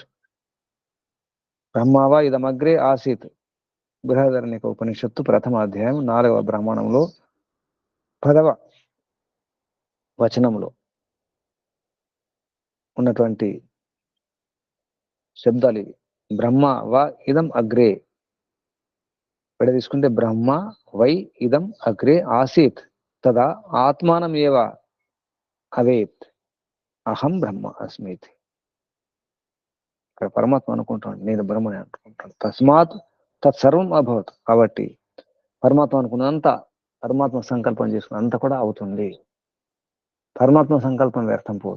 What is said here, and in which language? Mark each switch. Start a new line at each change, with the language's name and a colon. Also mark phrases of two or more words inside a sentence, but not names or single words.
Sanskrit: బ్రహ్మవ ఇదమగ్రే ఆసీత్,
Telugu: బృహదరణ్యక ఉపనిషత్తు 1వ అధ్యాయం 4వ బ్రాహ్మణంలో 10వ వచనంలో ఉన్నటువంటి శబ్దాలు ఇవి.
Sanskrit: బ్రహ్మ వ ఇదం అగ్రే,
Telugu: విడ తీసుకుంటే
Sanskrit: బ్రహ్మ వై ఇదం అగ్రే ఆసీత్ తదా ఆత్మానం ఏవ అవేత్ అహం బ్రహ్మ అస్మిత్.
Telugu: ఇక్కడ పరమాత్మ అనుకుంటాడు, నేను బ్రహ్మని అనుకుంటాను.
Sanskrit: తస్మాత్ తత్సర్వం అభవత్.
Telugu: కాబట్టి పరమాత్మ అనుకున్నంత, పరమాత్మ సంకల్పం చేసుకున్నంత కూడా అవుతుంది. పరమాత్మ సంకల్పం వ్యర్థం పోదు.